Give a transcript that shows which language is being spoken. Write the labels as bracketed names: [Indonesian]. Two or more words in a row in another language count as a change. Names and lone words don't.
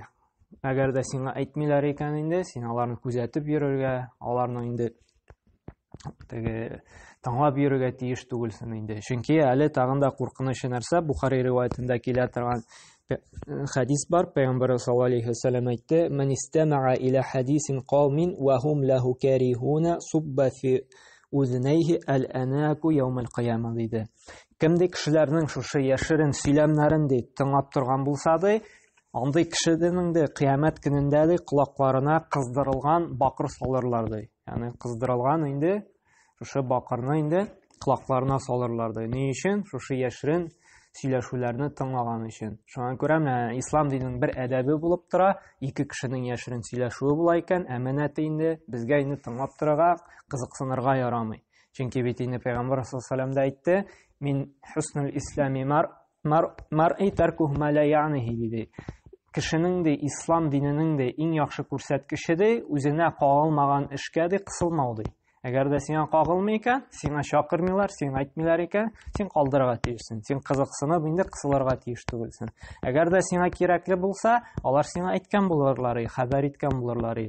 [Tatar] Әгәр дә сиңа әйтмиләр икән инде, син аларны күзәтеп йөрергә, аларны инде теге тыңлап йөрергә тиеш түгелсең инде. Чөнки әле тагын да куркынычлы нәрсә Бухари риваятендә килә торган хадис бар. Пәйгамбәр [Arabic] صلى الله عليه وسلم [Tatar] әйтте: [Arabic] "من استمع إلى حديث قوم وهم له كارهون صب في أذنيه الآنك يوم القيامة" диде. [Tatar] Кемдә кешеләрнең шушы яшерен сөйләмнәрен ди тыңлап торган булса ди, андый кешенең дә кыямәт көнендә ди колакларына кыздырылган бакыр салырлар ди. Ягъни кыздырылган инде шушы бакырны инде колакларына салырлар ди. Ни өчен? Шушы яшерен сөйләшүләрне тыңлаган өчен. Шуңа күрә менә ислам диненең бер әдәбе булып тора, ике кешенең яшерен сөйләшүе була икән, әманәте инде безгә инде тыңлап торырга, кызыксынырга ярамый. Чөнки бит инде Пәйгамбер [Arabic] صلى الله عليه وسلم [Tatar] әйтте: [Arabic] "من حسن إسلام المرء تركه ما لا يعنيه" [Tatar] диде. Кешенең дә ислам диненең дә иң яхшы күрсәткече дә үзенә кагылмаган эшкә дә кысылмау ди. Әгәр дә сиңа кагылмый икән, сиңа чакырмыйлар, сиңа әйтмиләр икән, син калдырырга тиешсең. Син кызыксынып инде кысылырга тиеш түгелсең. Әгәр дә сиңа кирәкле булса, алар сиңа әйткән булырлар, хәбәр иткән булырлар.